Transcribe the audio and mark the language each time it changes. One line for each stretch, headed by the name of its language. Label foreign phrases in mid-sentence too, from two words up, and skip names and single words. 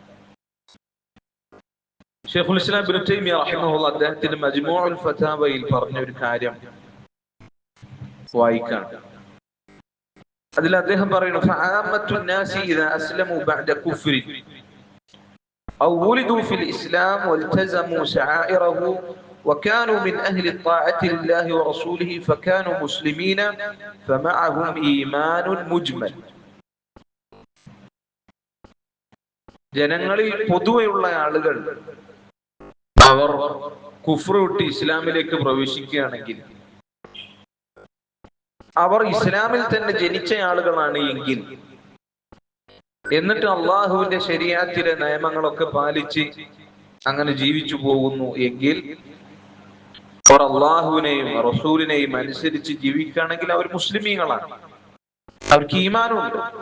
Malayalam: ശൈഖുൽ ഇസ്ലാം ഇബ്നു തൈമിയ്യ റഹിമഹുല്ലാഹ് അദ്ദേഹത്തിന്റെ മജ്മൂഉൽ ഫതാവയിൽ പറഞ്ഞ ഒരു കാര്യം വായിക്കാം. അതിൽ അദ്ദേഹം പറയുന്നു,
Arabic: فعامة الناس إذا أسلموا بعد الكفر أو ولدوا في الإسلام والتزموا شعائره وكانوا من أهل الطاعة لله ورسوله فكانوا مسلمين فمعهم إيمان مجمل.
Malayalam: ജനങ്ങളിൽ പൊതുവെയുള്ള ആളുകൾ അവർ കുഫ്ർ വിട്ട് ഇസ്ലാമിലേക്ക് പ്രവേശിക്കുകയാണെങ്കിൽ, അവർ ഇസ്ലാമിൽ തന്നെ ജനിച്ച ആളുകളാണ് എങ്കിൽ, എന്നിട്ട് അള്ളാഹുവിന്റെ ശരീഅത്തിലെ നിയമങ്ങളൊക്കെ പാലിച്ച് അങ്ങനെ ജീവിച്ചു പോകുന്നു എങ്കിൽ, അവർ അള്ളാഹുവിനെയും റസൂലിനെയും അനുസരിച്ച് ജീവിക്കുകയാണെങ്കിൽ അവർ മുസ്ലിമീങ്ങളാണ്, അവർക്ക് ഈമാനുണ്ട്.